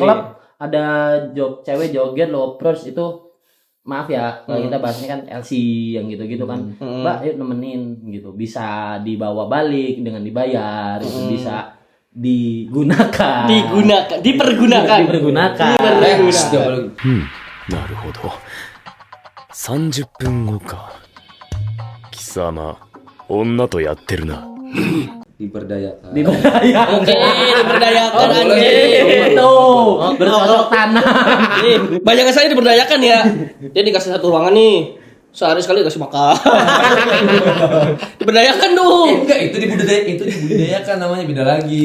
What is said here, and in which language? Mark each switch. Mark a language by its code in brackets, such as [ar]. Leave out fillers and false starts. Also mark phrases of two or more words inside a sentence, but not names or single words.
[id] klub ada cewek joget lo approach itu maaf ya, kalau kita bahasnya kan LC yang gitu-gitu kan. Mbak, yuk nemenin gitu. Bisa dibawa balik dengan dibayar, itu bisa digunakan. Dipergunakan. Dipergunakan. Next. [ja] なるほど30分後か貴様女とやってるな [id] Diperdayakan. Diperdayakan. Oke, diperdayakan Oh, boleh. anjing. Itu bercocok tanam. Banyak sekali diperdayakan ya. Dia dikasih satu ruangan nih. Sehari sekali dikasih makan. Diperdayakan dong. Enggak, itu dibudidayakan namanya beda lagi.